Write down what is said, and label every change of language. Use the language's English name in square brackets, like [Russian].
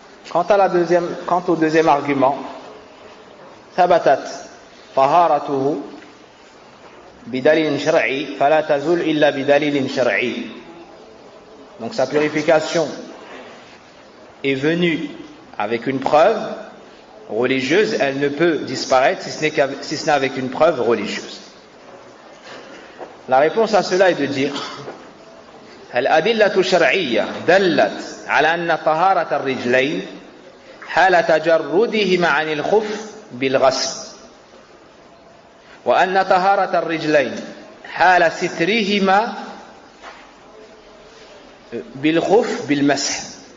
[French] Quant au deuxième argument, [Arabic] ثبتت طهارته بدليل شرعي فلا تزول إلا بدليل شرعي. [French] Donc sa purification est venue avec une preuve religieuse, elle ne peut disparaître si ce n'est avec une preuve religieuse. La réponse à cela est de dire [Arabic] الأدلة الشرعية دلت على أن طهارة الرجلين حال تجردهما عن الخف بالغسل وأن طهارة الرجلين حال سترهما بالخف بالمسح.